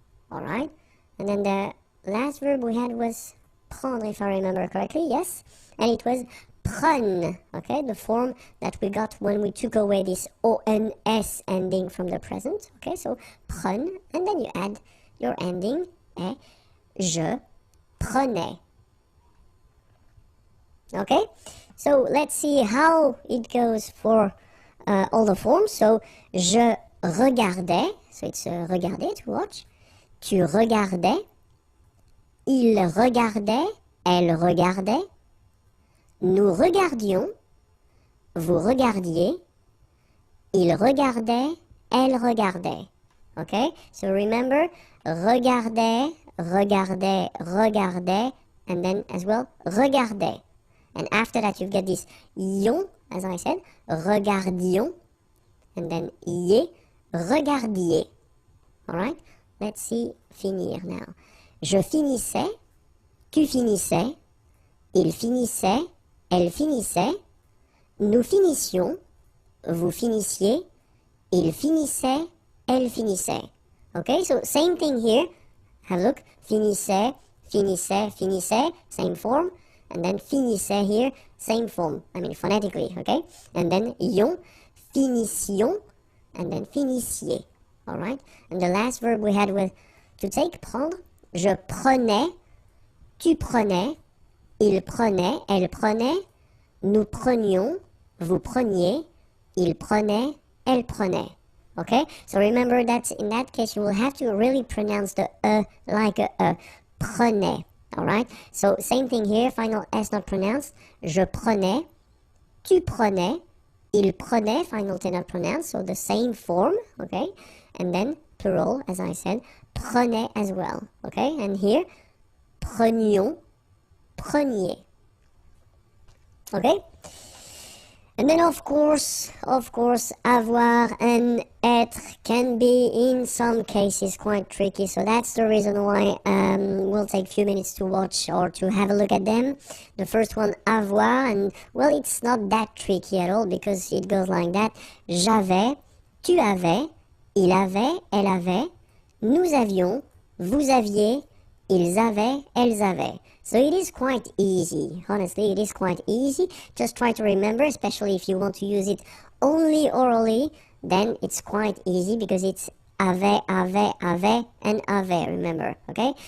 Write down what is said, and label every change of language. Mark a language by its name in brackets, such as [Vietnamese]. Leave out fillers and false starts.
[English] Alright, and then the last verb we had was prendre, if I remember correctly, yes, and it was prenne, okay, the form that we got when we took away this ONS ending from the present, okay, so prenne, and then you add your ending, [French] et je prenais. [English] Okay, so let's see how it goes for all the forms. So, [French] je regardais, [English] so it's regarder, to watch. [French] Tu regardais, il regardait, elle regardait, nous regardions, vous regardiez, il regardait, elle regardait. [English] Okay, so remember, regardait, regardait, regardait, and then as well, regardait. And after that, you get this ion, as I said, regardions, and then ier, regardiez. Alright, let's see finir now. [French] Je finissais, tu finissais, il finissait, elle finissait, nous finissions, vous finissiez, il finissait, elle finissait. [English] Okay, so same thing here. Have a look. Finissait, finissait, finissait, same form. And then finissait here, same form. I mean phonetically, okay? And then ion, finissions, and then finissiez. Alright? And the last verb we had was to take, prendre. [French] Je prenais, tu prenais, il prenait, elle prenait, nous prenions, vous preniez, il prenait, elle prenait. [English] Okay? So remember that in that case you will have to really pronounce the like a prenais. Alright? So same thing here, final S not pronounced. [French] Je prenais, tu prenais, il prenait, [English] final T not pronounced, so the same form, okay? And then plural, as I said, prenait as well, okay? And here, [French] prenions, preniez. Okay? [English] And then of course, avoir and être can be in some cases quite tricky. So that's the reason why we'll take a few minutes to watch or to have a look at them. The first one, avoir, and well, it's not that tricky at all because it goes like that. [French] J'avais, tu avais, il avait, elle avait, nous avions, vous aviez, ils avaient, elles avaient. [English] So it is quite easy. Honestly, it is quite easy. Just try to remember, especially if you want to use it only orally, then it's quite easy because it's avait, and avait, remember, okay?